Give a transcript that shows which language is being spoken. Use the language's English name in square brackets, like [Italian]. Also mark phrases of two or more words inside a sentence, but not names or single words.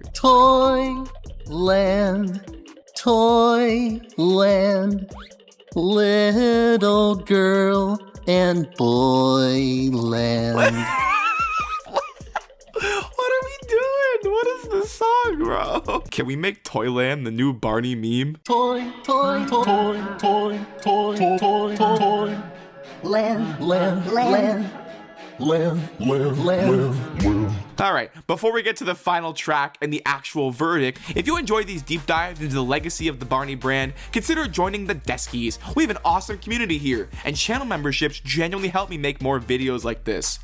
[English] Toyland, Toyland, little girl and boy land. What are we doing? What is this song, bro? Can we make Toyland the new Barney meme? Toy, toy, toy, toy, toy, toy, toy, toy, land, land, land. Alright, before we get to the final track and the actual verdict, if you enjoy these deep dives into the legacy of the Barney brand, consider joining the Deskies. We have an awesome community here, and channel memberships genuinely help me make more videos like this.